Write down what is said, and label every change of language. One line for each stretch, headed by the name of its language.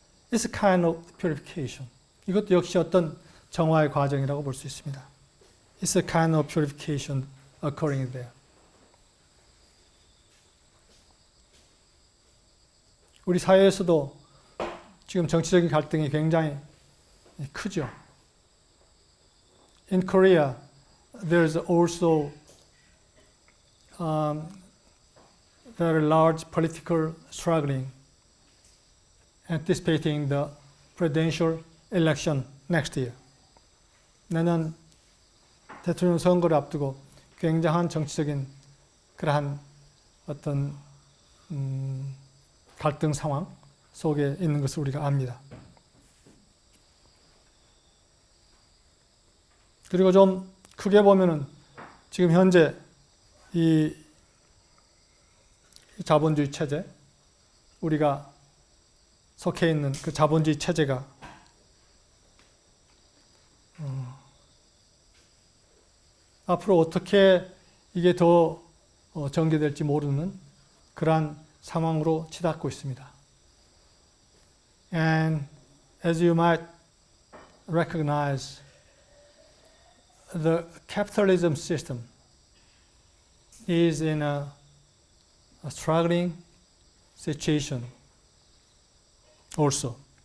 English: It's a kind of purification.
Korean: 이것도 역시 어떤 정화의 과정이라고 볼 수 있습니다.
English: It's a kind of purification occurring there.
Korean: 우리 사회에서도 지금 정치적인 갈등이 굉장히 크죠.
English: In Korea, there's also very large political struggling anticipating the presidential election next year.
Korean: 내년 대통령 선거를 앞두고 굉장한 정치적인 그러한 어떤 갈등 상황 속에 있는 것을 우리가 압니다. 그리고 좀 크게 보면은 지금 현재 이 자본주의 체제, 우리가 속해 있는 그 자본주의 체제가 앞으로 어떻게 이게 더 전개될지 모르는 그러한 상황으로 치닫고 있습니다.
English: And as you might recognize, the capitalism system is in a struggling situation also.